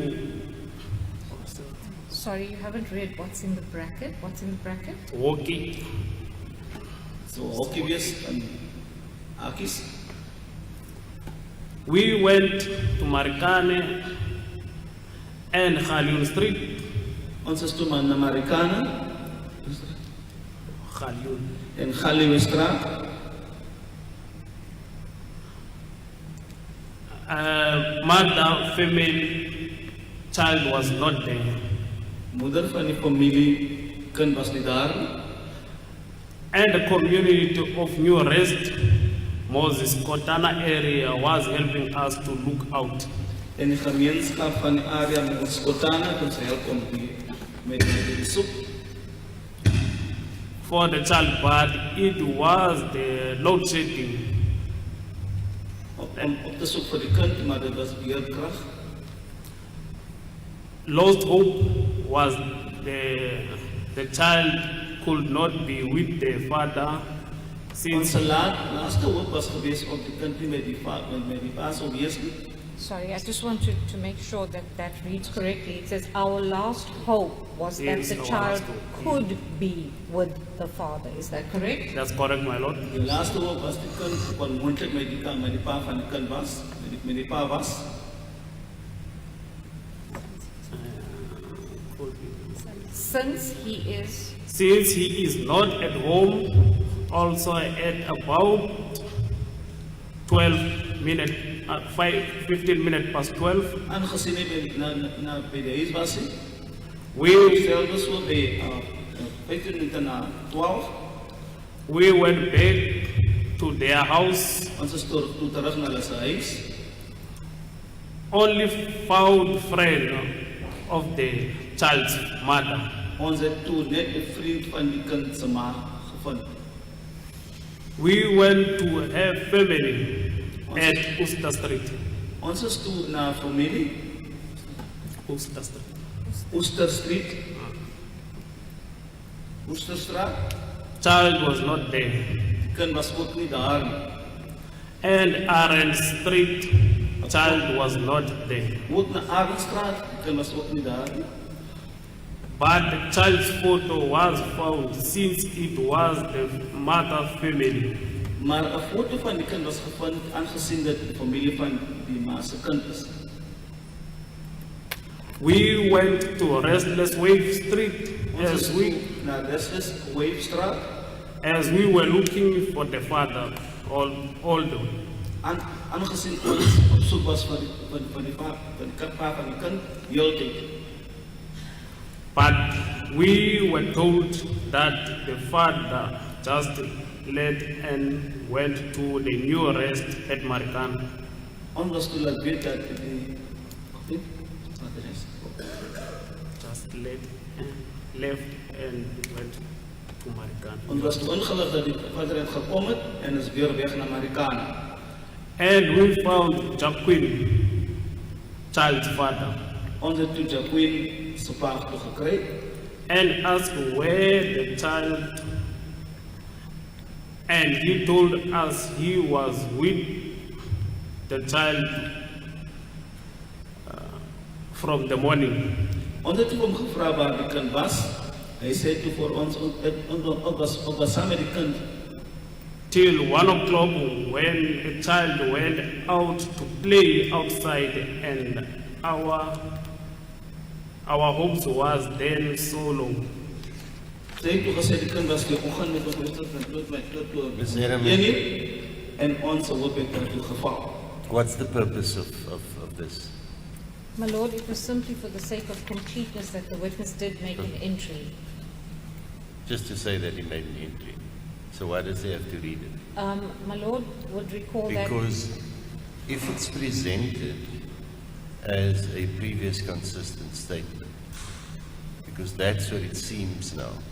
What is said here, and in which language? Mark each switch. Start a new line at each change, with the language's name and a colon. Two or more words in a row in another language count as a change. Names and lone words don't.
English: Sorry, you haven't read what's in the bracket? What's in the bracket? Woki.
Afrikaans: So hokkie wees en hakies.
English: We went to Marikane and Khalil Street.
Afrikaans: Ons is toe maar na Marikana Khalil. en Galiwestraat.
English: Mother, female, child was not there.
Afrikaans: Moeder van die familie, kind was nie daar nie.
English: And the community of New Rest, Moses Kotana area was helping us to look out.
Afrikaans: En die gemeenskap van die area met ons Kotana het ons help om met die soek.
English: For the child, but it was the load shedding.
Afrikaans: Om op te soek vir die kind, maar dit was beheerkrag.
English: Lost hope was the child could not be with the father
Afrikaans: Ons
English: since
Afrikaans: laaste hoop was geweest om die kind nie met die pa sou wees nie.
English: Sorry, I just want to make sure that that reads correctly. It says our last hope was Yes, that the our child last hope. could be with the father. Is that correct? that's correct, my lord.
Afrikaans: Die laaste hoop was die kind kon moontlik met die pa van die kind was, met die pa was.
English: Since he is not at home, also at about 15 minutes past 12,
Afrikaans: Aangesien hy by die huis was,
English: we
Afrikaans: selfs so by 15 minute na 12,
English: went back to their house
Afrikaans: ons is toe terug na hulle se huis.
English: only found friend of the child's mother.
Afrikaans: Ons het toe net 'n vriend van die kind se ma gevind.
English: We went to her family at Uster Street.
Afrikaans: Ons is toe na familie
English: Uster Street.
Afrikaans: Oester Street. Oesterstraat.
English: Child was not there.
Afrikaans: Die kind was ook nie daar nie.
English: And Aaron Street, child was not there.
Afrikaans: Ook na Arendstraat, die kind was ook nie daar nie.
English: But the child's photo was found since it was the mother family.
Afrikaans: Maar 'n foto van die kind was gevind aangesien dit die familie van die ma se kind is.
English: We went to Restless Wave Street
Afrikaans: Ons
English: as
Afrikaans: is
English: we,
Afrikaans: toe na Restless Wavestraat
English: as we were looking for the father, although
Afrikaans: aangesien ons op soek was van die pa van die kind heeltyd.
English: but we were told that the father just left and went to the new arrest at Marikana.
Afrikaans: Ons was toe laat weet dat die
English: Just left and went to Marikana.
Afrikaans: ons was toe ingelig dat die vader het gekom het en is weer weg na Marikana.
English: And we found Jacqueline, child's father,
Afrikaans: Ons het toe Jacqueline se pa toe gekry
English: and asked where the child, and he told us he was with the child from the morning.
Afrikaans: Ons het toe hom gevra waar die kind was. Hy sê toe vir ons ons was saam met die kind
English: Till 1 o'clock when a child went out to play outside and our hopes was then so long.
Afrikaans: Sy het toe gesê die kind was weer oggend met ons tot Meneer Herman. en ons hoop het toe geval.
English: What's the purpose of this? My lord, it was simply for the sake of completeness that the witness did make an entry. Just to say that he made an entry. So why does he have to read it? My lord would recall that Because if it's presented as a previous consistent statement, because that's what it seems now.